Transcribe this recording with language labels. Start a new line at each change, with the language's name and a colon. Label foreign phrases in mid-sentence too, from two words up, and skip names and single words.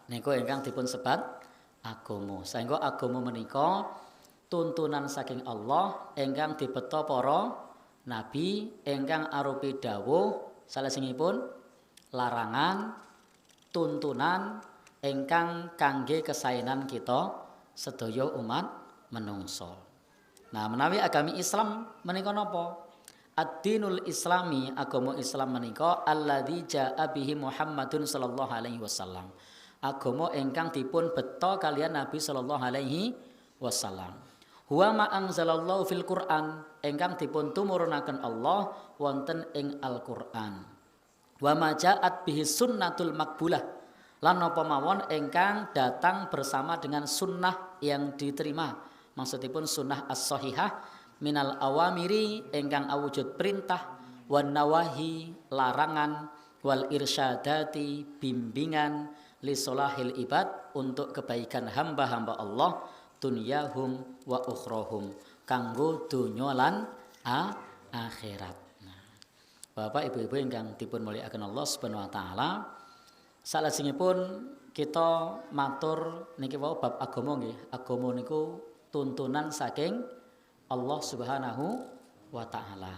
Javanese: Niku ingkang dipun sebat agama. Saengga agama menika tuntunan saking Allah ingkang dibeta para nabi ingkang arupi dawuh salajengipun larangan tuntunan ingkang kangge kesaenan kita sedaya umat menungso. Nah, menawi agami Islam menika napa?
Arabic: الدين الإسلامي,
Javanese: agama Islam menika
Arabic: الذي جاء به محمد صلى الله عليه وسلم.
Javanese: Agama ingkang dipun beta kalian Nabi
Arabic: صلى الله عليه وسلم. هو ما أنزل الله في القرآن,
Javanese: ingkang dipun tumurunaken Allah wonten ing Al-Qur'an.
Arabic: وما جاءت به السنة المقبولة,
Javanese: lan napa mawon ingkang
Indonesian: datang bersama dengan sunnah yang diterima.
Arabic: Maksudipun السنة الصحيحة من الأوامر
Javanese: ingkang awujud perintah,
Arabic: والنواهي larangan, والإرشادات bimbingan, لصلاح العباد
Indonesian: untuk kebaikan hamba-hamba Allah,
Arabic: دنياهم وأخراهم
Javanese: kanggo donya lan akhirat. Nah, Bapak Ibu-ibu ingkang dipun mulyakaken Allah
Arabic: سبحانه وتعالى,
Javanese: salajengipun kita matur niki wau bab agama nggih. Agama niku tuntunan saking Allah
Arabic: سبحانه وتعالى.